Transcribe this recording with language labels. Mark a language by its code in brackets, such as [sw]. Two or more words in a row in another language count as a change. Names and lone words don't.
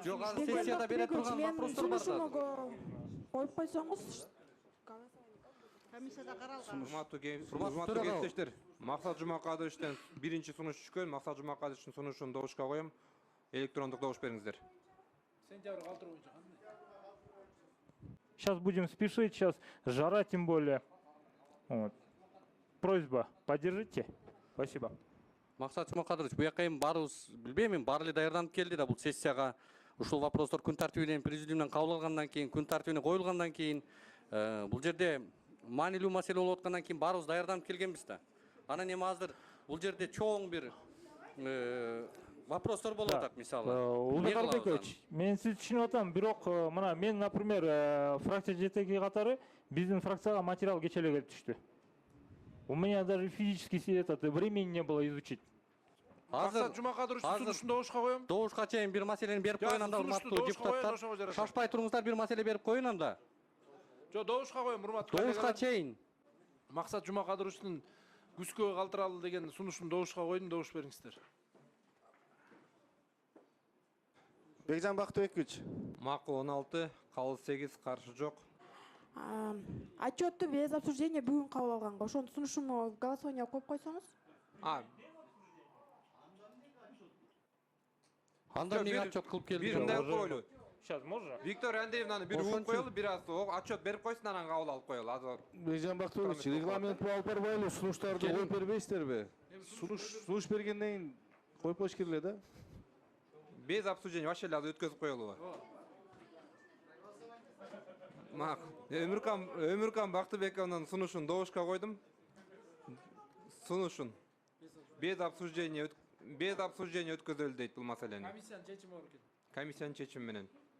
[ky] жок, азыр сессияда бере турган вопростор бар. Сунушуму коюп койсоңуз. комиссияда каралган. Урматтуу кесиптештер, Максат Жумакадыровичтен биринчи сунуш түшкөн. Максат Жумакадыровичтин сунушун добушка коем. Электрондук добуш бериңиздер. Сентябрь калтыруу боюнча кандай? [ru] Сейчас будем спешить, сейчас жара тем более. Вот. Просьба, поддержите. Спасибо. [ky] Максат Жумакадырович, буяка эми баарыбыз билбейм, эми баары эле даярданып келди да бул сессияга. Ушул вопростор күн тартибинен президиумдан кабыл алгандан кийин, күн тартибине коюлгандан кийин, бул жерде маанилүү маселе болуп аткандан кийин баарыбыз даярданып келгенбиз да. Анан эми азыр бул жерде чоң бир вопростор болуп атат, мисалы. Улбек Албекович, мен сизди түшүнүп атам, бирок мына мен, например, фракция жетеги катары биздин фракцияга материал кече эле келип түштү. [ru] У меня даже физически времени не было изучить. [ky] Максат Жумакадыровичтун сунушун добушка коем. Добушка чейин бир маселени берип коюн анда, урматтуу депутаттар. Шашпай туруңуздар, бир маселе берип коюн анда. Жок, добушка коем, урматтуу коллегалар. Добушка чейин. Максат Жумакадыровичтун күзгө калтыралы деген сунушун добушка койдум, добуш бериңиздер. Бекжан Бактыбекович. Макул 16, кабыл 8, каршы жок. Отчетту [ru] без обсуждения [ky] бүгүн кабыл алганга, ошонун сунушун голосование коюп койсоңуз. Анда эмнеге отчет кылып келдиңер? Биринде коелу. [ru] Сейчас можно? [ky] Виктория Андреевнаны бир угуп коелу, бир аз отчет берип койсун, анан кабыл алып коелу. Азыр Бекжан Бактыбекович, регламент алып барбайлы, сунуштарды коюп бербейсиздерби? Сунуш бергенден кийин коюп коюш керек эле да. [ru] без обсуждения вообще [ky] эле өткөзүп коелу. Мак, Өмүркан Бактыбековнун сунушун добушка койдум. Сунушун [ru] без обсуждения [ky] өткөзөлдү дейт бул маселени. Комиссиянын чечими бар экен. Комиссиянын чечими менен.